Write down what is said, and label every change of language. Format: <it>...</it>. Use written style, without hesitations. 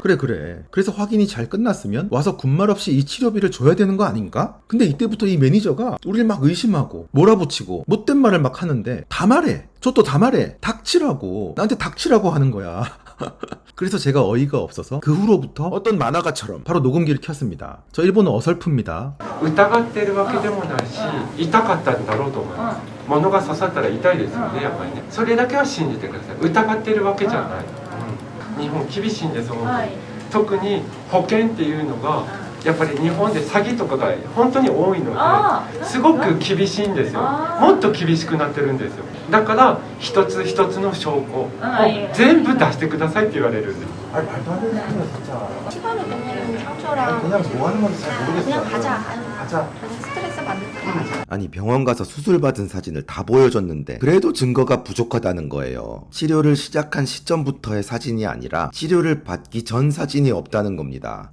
<ko>그래 그래서 확인이 잘 끝났으면 와서 군말 없이 이 치료비를 줘야 되는 거 아닌가? 근데 이때부터 이 매니저가 우리를 막 의심하고 몰아붙이고 못된 말을 막 하는데 다 말해. 저 또 다 말해. 닥치라고. 나한테 닥치라고 하는 거야. 그래서 제가 어이가 없어서 그 후로부터 어떤 만화가처럼 바로 녹음기를 켰습니다. 저 일본어 어설픕니다.</ko> <ja>疑ってるわけでもないし、痛かったんだろうと思います。物が刺さったら痛いですよね、やっぱりね。それだけは信じてください。疑ってるわけじゃない。日本厳しいんです、本当に。特に保険っていうのがやっぱり日本で詐欺とかが本当に多いのですごく厳しいんですよ。もっと厳しくなってるんですよ。だから一つ一つの証拠を全部出してくださいって言われるんです。</ja> <ko>아니 말도 안 되는 소리야 진짜. 치과는 그냥 상처랑 그냥 뭐 하는 건지 잘 모르겠어. 그냥 가자. 가자. 그냥 스트레스 받는 거 가자. 아니 병원 가서 수술 받은 사진을 다 보여줬는데 그래도 증거가 부족하다는 거예요. 치료를 시작한 시점부터의 사진이 아니라 치료를 받기 전 사진이 없다는 겁니다.</ko>